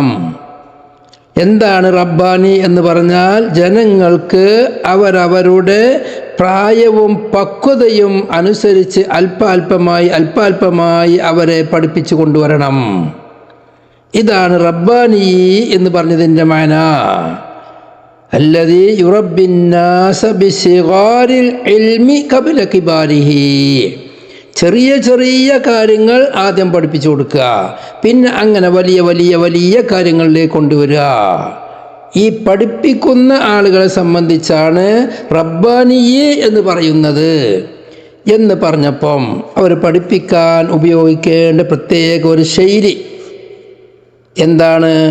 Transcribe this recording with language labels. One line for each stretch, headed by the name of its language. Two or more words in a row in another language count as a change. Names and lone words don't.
Malayalam: എന്താണ് റബ്ബാനി എന്ന് പറഞ്ഞാൽ ജനങ്ങൾക്ക് അവരവരുടെ പ്രായവും പക്വതയും അനുസരിച്ച് അല്പാൽപമായി അവരെ പഠിപ്പിച്ചു കൊണ്ടുവരണം. ഇതാണ് റബ്ബാനി എന്ന് പറഞ്ഞതിൻ്റെ മാന.
Arabic: الذي يربي الناس بصغار العلم قبل كباره.
Malayalam: ചെറിയ ചെറിയ കാര്യങ്ങൾ ആദ്യം പഠിപ്പിച്ചു കൊടുക്കുക, പിന്നെ അങ്ങനെ വലിയ വലിയ വലിയ കാര്യങ്ങളിലേക്ക് കൊണ്ടുവരിക. ഈ പഠിപ്പിക്കുന്ന ആളുകളെ സംബന്ധിച്ചാണ് റബ്ബാനിയെ എന്ന് പറയുന്നത്. എന്ന് പറഞ്ഞപ്പം അവർ പഠിപ്പിക്കാൻ ഉപയോഗിക്കേണ്ട പ്രത്യേക ഒരു ശൈലി എന്താണ്?